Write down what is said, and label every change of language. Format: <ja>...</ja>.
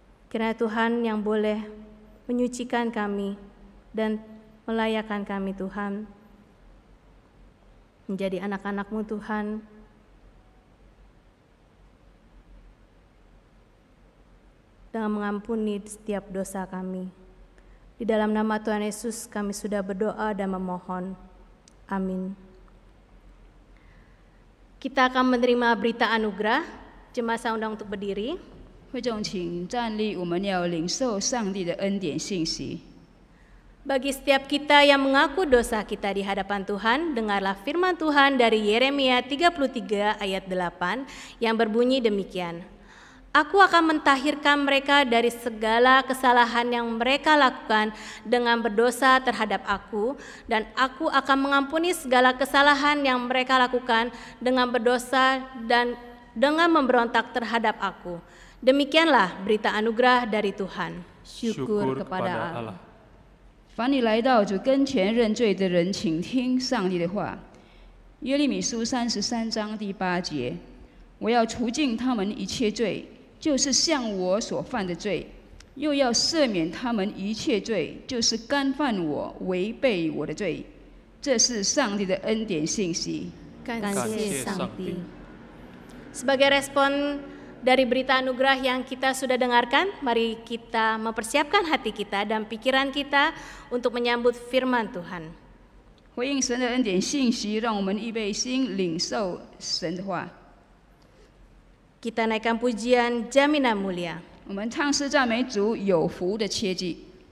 <id>Kiranya Tuhan yang boleh menyucikan kami dan melayakkan kami Tuhan, menjadi anak-anak-Mu Tuhan, dengan mengampuni setiap dosa kami. Di dalam nama Tuhan Yesus kami sudah berdoa dan memohon. Amin. Kita akan menerima berita anugerah. Jemaat saya undang untuk berdiri.</id> <zh>会众请站立，我们要领受上帝的恩典信息。</zh> <id>Bagi setiap kita yang mengaku dosa kita di hadapan Tuhan, dengarlah firman Tuhan dari Yeremia 33 ayat 8 yang berbunyi demikian. Aku akan mentahirkan mereka dari segala kesalahan yang mereka lakukan dengan berdosa terhadap aku, dan aku akan mengampuni segala kesalahan yang mereka lakukan dengan berdosa dan dengan memberontak terhadap aku. Demikianlah berita anugerah dari Tuhan. Syukur kepada Allah.</id> <zh>凡你来到主跟前认罪的人，请听上帝的话。耶利米书33章第8节：我要除尽他们一切罪，就是向我所犯的罪，又要赦免他们一切罪，就是干犯我、违背我的罪。这是上帝的恩典信息。感谢上帝。</zh> <id>Sebagai respon dari berita anugerah yang kita sudah dengarkan, mari kita mempersiapkan hati kita dan pikiran kita untuk menyambut firman Tuhan.</id> <zh>回应神的恩典信息，让我们预备心领受神的话。</zh> <id>Kita naikkan pujian Jaminan Mulia.</id> <zh>我们唱诗赞美主有福的切记。</zh>